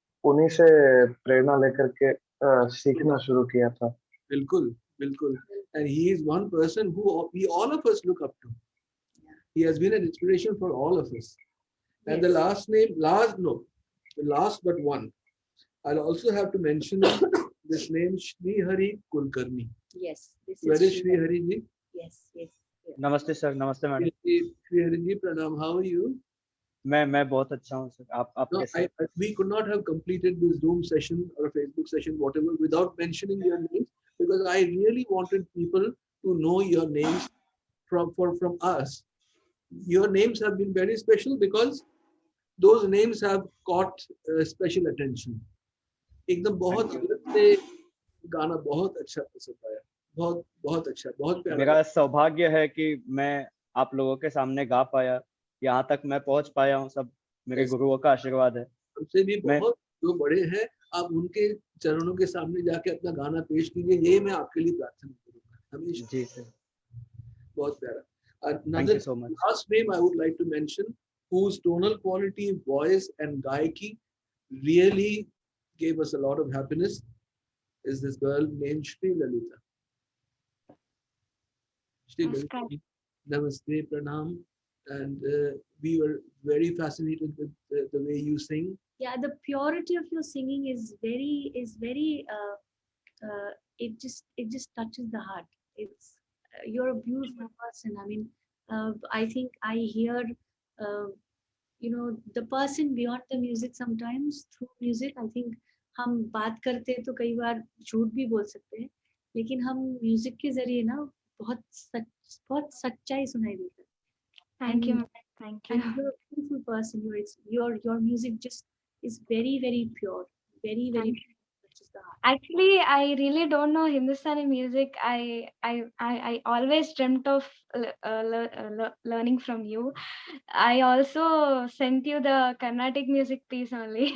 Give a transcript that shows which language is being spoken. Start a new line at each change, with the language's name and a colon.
Hindi: उन्हीं से प्रेरणा लेकर के सीखना शुरू किया था. बिल्कुल, बिल्कुल.
English: And he is one person who we all of us look up to. He has been an inspiration for all of us. And the last but one, I'll also have to mention this name, Shri Hari Kulkarni. Yes. Where is Shri Hari ji? Yes.
Hindi: नमस्ते sir. नमस्ते madam.
English: Shri Hari ji, pranam. How are you?
Hindi: मैं बहुत अच्छा हूँ sir. आप कैसे?
English: We could not have completed this Zoom session or a Facebook session, whatever, without mentioning your names, because I really wanted people to know your names from us. Your names have been very special because those names have caught special attention.
Hindi: एकदम बहुत से गाना बहुत अच्छा पसंद आया. बहुत अच्छा, बहुत प्यारा. मेरा सौभाग्य है कि मैं आप लोगों के सामने गा पाया. यहाँ तक मैं पहुँच पाया हूँ, सब मेरे गुरुओं का आशीर्वाद है. हमसे भी बहुत जो बड़े हैं, आप उनके चरणों के सामने जाके अपना गाना पेश कीजिए. ये मैं आपके लिए प्रार्थना करूंगा हमेशा. जी सर. बहुत प्यारा.
English: Another last name I would like to mention, whose tonal quality, voice and gaiki really gave us a lot of happiness, is this girl named Shri Lalita. Shri Lalita. Namaste, pranam. And we were very fascinated with the way you sing. Yeah, the purity of your singing is very it just touches the heart. It's you're a beautiful person. I mean, I think I hear the person beyond the music. Sometimes through music, I think
Hindi: हम बात करते हैं तो कई बार झूठ भी बोल सकते हैं, लेकिन हम म्यूजिक के जरिए ना बहुत सच्चाई सुनाई देता है.
English: Thank you. Thank you. And you're a beautiful person. Your music just is very, very pure. Very, very pure. Actually, I really don't know Hindustani music. I always dreamt of learning from you. I also sent you the Carnatic music piece only.